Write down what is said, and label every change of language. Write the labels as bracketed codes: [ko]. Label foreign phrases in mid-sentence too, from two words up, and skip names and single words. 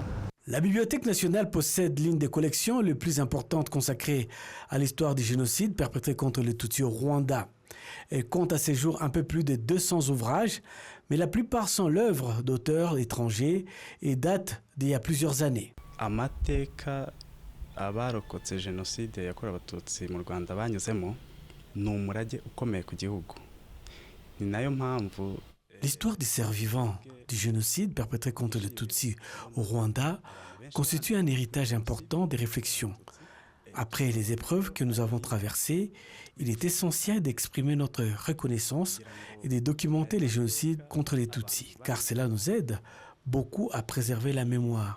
[fr] La Bibliothèque nationale possède l'une des collections les plus importantes consacrées à l'histoire du génocide perpétré contre les Tutsis au Rwanda. Elle compte à ce jour un peu plus de 200 ouvrages, mais la plupart sont l'œuvre d'auteurs étrangers et datent d'il y a plusieurs années. [rw] Amateka abarokotse jenoside yakorewe abatutsi mu Rwanda banyuzemo ni umurage ukomeye ku gihugu. Ni nayo mpamvu [fr] l'histoire des survivants du génocide perpétré contre les Tutsis au Rwanda constitue un héritage important des réflexions. Après les épreuves que nous avons traversées, il est essentiel d'exprimer notre reconnaissance et de documenter les génocides contre les Tutsis, car cela nous aide beaucoup à préserver la mémoire.